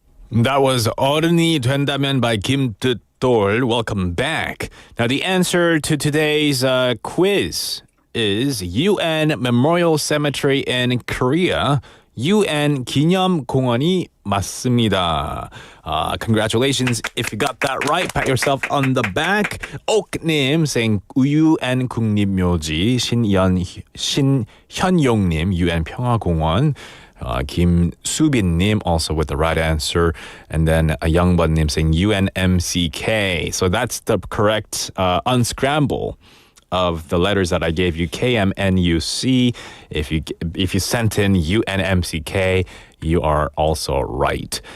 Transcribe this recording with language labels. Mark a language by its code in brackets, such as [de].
[en] That was 어른이 된다면 by 김뜻돌. Welcome back. Now the answer to today's quiz is UN Memorial Cemetery in Korea. [ko] UN 기념공원이 맞습니다. [en] Congratulations if you got that right. Pat yourself on the back. 옥님 saying UN 국립묘지. [ko] 신현용님 UN 평화공원. [en] 김수빈님 also with the right answer. And then 영번님 saying UNMCK. So that's the correct unscramble of the letters that I gave you, KMNUC. If you sent in UNMCK, you are also right.